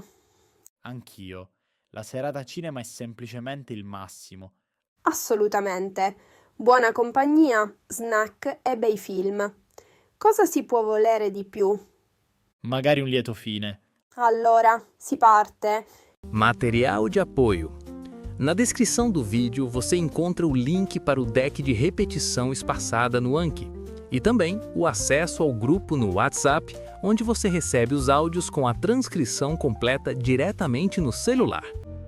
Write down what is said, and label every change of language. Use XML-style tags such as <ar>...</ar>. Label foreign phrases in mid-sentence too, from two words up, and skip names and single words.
<it>Anch'io. La serata cinema è semplicemente il massimo. Assolutamente. Buona compagnia, snack e bei film. Cosa si può volere di più? magari un lieto fine. Allora, si parte.</it> <pt>Material de apoio. Na descrição do vídeo você encontra o link para o deck de repetição espaçada no Anki e também o acesso ao grupo no WhatsApp, onde você recebe os áudios com a transcrição completa diretamente no celular.</pt>